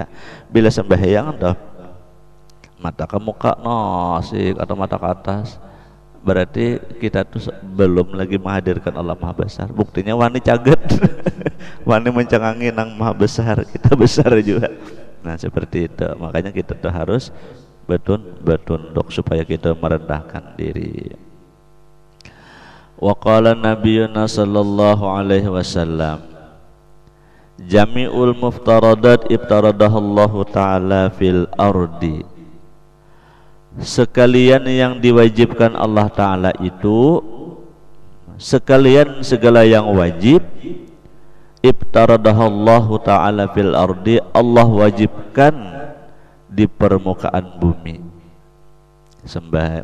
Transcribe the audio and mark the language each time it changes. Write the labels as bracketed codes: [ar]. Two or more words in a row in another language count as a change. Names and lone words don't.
[bjn] Bila sembahyang dah mata ke muka nosik atau mata ke atas, berarti kita tuh belum lagi menghadirkan Allah maha besar. Buktinya wani caget wani mencengangi nang maha besar, kita besar juga. [id] Nah seperti itu. Makanya kita tuh harus bertunduk supaya kita merendahkan diri. [ar] وقال نبينا صلى الله عليه وسلم جميع المفترضات افترضها الله تعالى في الأرض, [id] sekalian yang diwajibkan Allah Ta'ala itu, sekalian segala yang wajib, [ar] افترضها الله تعالى في الأرض, [id] Allah wajibkan di permukaan bumi.